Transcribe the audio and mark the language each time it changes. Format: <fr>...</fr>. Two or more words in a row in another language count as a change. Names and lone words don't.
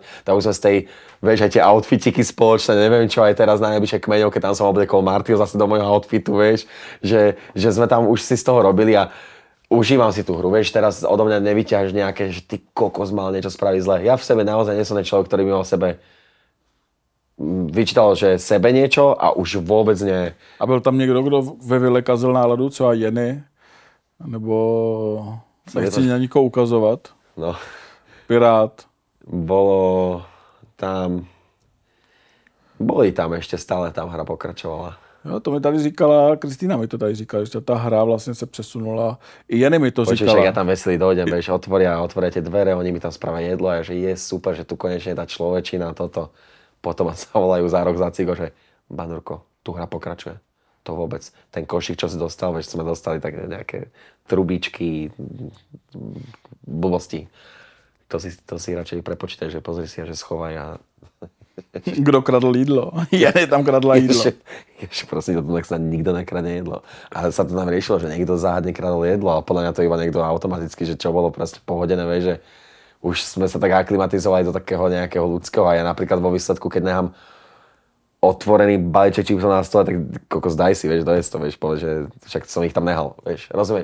<sk>Tak už sme z tej, vieš, aj tie outfitiky spoločné, neviem čo, aj teraz na najbližšie kmeňov, keď tam som obliekol Martyho zase do môjho outfitu, vieš, že sme tam už si z toho robili a užívam si tú hru, vieš, teraz odo mňa nevyťaháš nejaké, že ty kokos mal niečo spraviť zle. Ja v sebe naozaj nie som človek, ktorý by mal v sebe vyčítal, že sebe niečo a už vôbec nie.</sk> <cs>A byl tam někdo, kdo ve vile kazil náladu, třeba Jenny? Nebo nechci na nikoho ukazovat? No. Pirát?</cs> <sk>Boli tam ešte stále, tam hra pokračovala.</sk> <cs>Jo, to mi tady říkala, Kristýna mi to tady říkala, že ta hra vlastně se přesunula. I Jenny mi to říkala.</cs> <sk>Počuť, ja tam veselý dojdem, vieš, otvoria tie dvere, oni mi tam spravia jedlo a že je super, že tu konečne tá človečina, toto. Potom sa volajú za rok, za cigo, že Banurko, tu hra pokračuje. To vôbec. Ten košík, čo si dostal, vieš, sme dostali tak nejaké trubičky, blbosti. To si radšej prepočítaj, že pozri si a že schovaj a...</sk> <cs>Kdo kradl jídlo? Jenny tam kradla jídlo.</cs> <sk>Ježi, prosím, to tak snad nikto nekradne jedlo. A sa to tam riešilo, že niekto záhadne kradol jedlo, ale podľa mňa to iba niekto automaticky, že čo bolo proste pohodené, vieš, že už sme sa tak aklimatizovali do takého nejakého ľudského a ja napríklad vo výsledku, keď nechám otvorený balíček čipsov na stole, tak kokos daj si, vieš, dojesť to, vieš, povedz, že však som ich tam nehal, vieš, rozumiem.</sk>